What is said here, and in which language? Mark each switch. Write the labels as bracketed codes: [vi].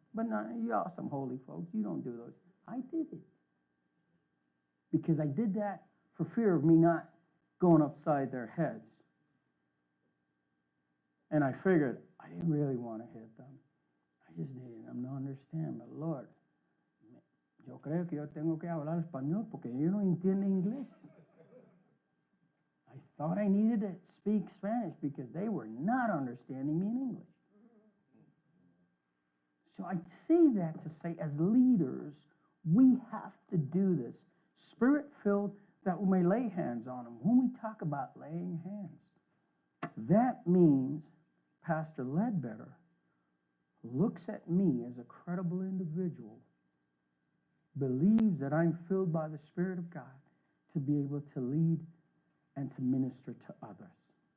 [en] But not, y'all some holy folks. You don't do those. I did it. Because I did that for fear of me not going upside their heads. And I figured I didn't really want to hit them. I just needed them to understand. But Lord, [es] yo creo que yo tengo que hablar español porque ellos no entienden inglés. [en] I thought I needed to speak Spanish because they were not understanding me in English. So I say that to say, as leaders, we have to do this. Spirit-filled, that we may lay hands on them. When we talk about laying hands, that means Pastor Ledbetter looks at me as a credible individual, believes that I'm filled by the Spirit of God to be able to lead and to minister to others.